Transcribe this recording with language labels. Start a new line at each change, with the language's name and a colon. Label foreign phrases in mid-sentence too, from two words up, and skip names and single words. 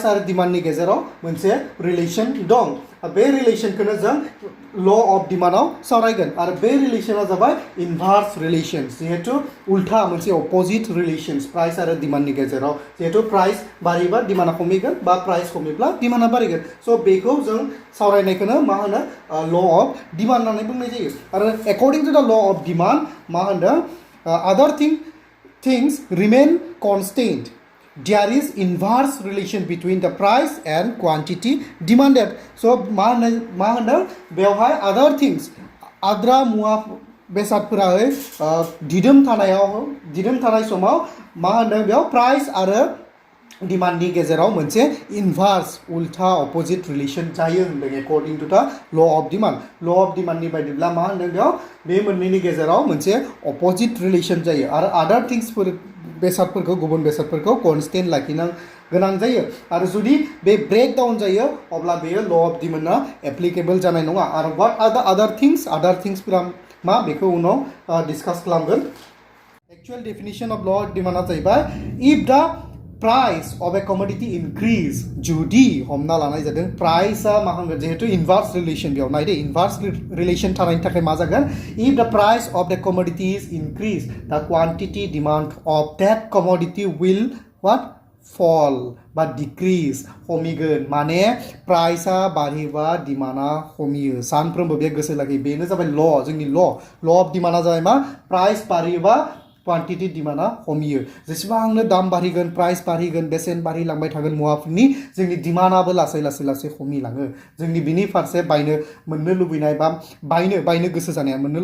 Bodo: आरो डिमान्डनि गेजेराव मोनसे रिलेशन दं बे रिलेशनखौनो जों
English: law of demand
Bodo: सावरायगोन आरो बे रिलेशना जाबाय
English: inverse relations
Bodo: जिहेतु उल्था मोनसे
English: opposite relations price
Bodo: आरो डिमान्डनि गेजेराव जिहेतु प्राइस बारियोबा डिमान्डआ खमिगोन बा प्राइस खमिब्ला डिमान्डआ बारिगोन स' बेखौ जों सावरायनायखौनो मा होनो
English: law of demand
Bodo: होननानै बुंनाय जायो आरो
English: according to the law of demand
Bodo: मा होनदों अदर
English: things remain constant there is inverse relation between the price and quantity demanded so
Bodo: मा होनो बेवहाय
English: other things
Bodo: आद्रा मुवा बेसादफोराहाय दिदोम थानाय समाव मा होनदों बेयाव प्राइस आरो डिमान्डनि गेजेराव मोनसे इनभार्स उल्था अपोजिट रिलेशन जायो होनदों
English: according to the law of demand
Bodo: बायदिब्ला मा होनदों बेयाव बे मोननैनि गेजेराव मोनसे अपोजिट रिलेशन जायो आरो
English: other things
Bodo: गुबुन बेसादफोरखौ कन्सटेन्ट लाखिनो गोनां जायो आरो जुदि बे
English: break down
Bodo: जायो अब्ला बेयो ल' अफ डिमान्डआ एप्लिकेबल जानाय नङा आरो
English: what are the other things
Bodo: मा बेखौ उनाव डिसकास खालामगोन
English: actual definition of law of demand
Bodo: जाहैबाय
English: if the price of a commodity increase
Bodo: जुदी हमना लानाय जादों प्राइसआ मा होनगोन जेहेतु
English: inverse relation
Bodo: बेयाव नायदे इनभार्स रिलेशन थानायनि थाखाय मा जागोन
English: if the price of the commodity is increase the quantity demand of that commodity will what fall
Bodo: बा डिक्रीज खमिगोन माने प्राइसआ बारियोबा डिमान्डआ खमियो सानफ्रोमबो बे गोसो लागि बेनो जाबाय जोंनि
English: law of demand
Bodo: जाबाय मा प्राइस बारियोबा
English: quantity demand
Bodo: खमियो जेसेबांनो दाम बारिगोन प्राइस बारिगोन बेसेन बारिलांबाय थागोन मुवाफोरनि जोंनि डिमान्डआबो लासै खमिलाङो जोंनि बिनि फारसे मोननो लुबैनाय बा बायनो गोसो जानाया मोननो